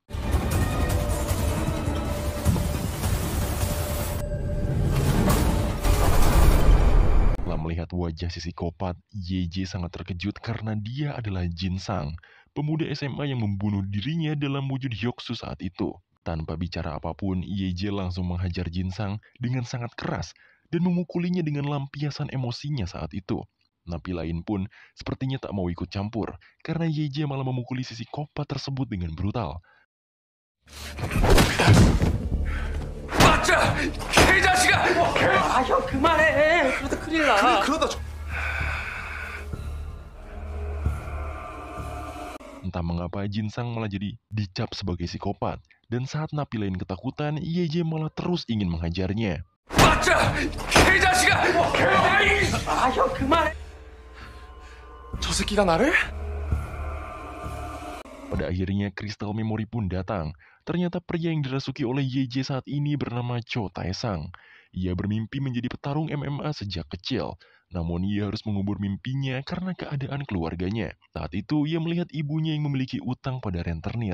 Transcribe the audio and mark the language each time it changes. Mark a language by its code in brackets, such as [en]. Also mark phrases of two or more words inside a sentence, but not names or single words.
[id] Setelah melihat wajah si psikopat, Yeje sangat terkejut karena dia adalah Jin Sang, pemuda SMA yang membunuh dirinya dalam wujud Hyoksu saat itu. Tanpa bicara apapun, Yeje langsung menghajar Jin Sang dengan sangat keras dan memukulinya dengan lampiasan emosinya saat itu. Napi lain pun sepertinya tak mau ikut campur, karena Yeje malah memukuli si psikopat tersebut dengan brutal. [ko] 맞자! 개자식아! 아, 형 그만해. 그러다 큰일 나. [id] Entah mengapa Jin Sang malah jadi dicap sebagai psikopat, dan saat napi lain ketakutan, Yeje malah terus ingin menghajarnya. [ko] 맞자! 개자식아! 아, 형 그만해. 저 새끼가 나를? [id] Pada akhirnya kristal memori pun datang. Ternyata pria yang dirasuki oleh Yeje saat ini bernama Cho Tae-sang. Ia bermimpi menjadi petarung MMA sejak kecil. Namun ia harus mengubur mimpinya karena keadaan keluarganya. Saat itu ia melihat ibunya yang memiliki utang pada rentenir.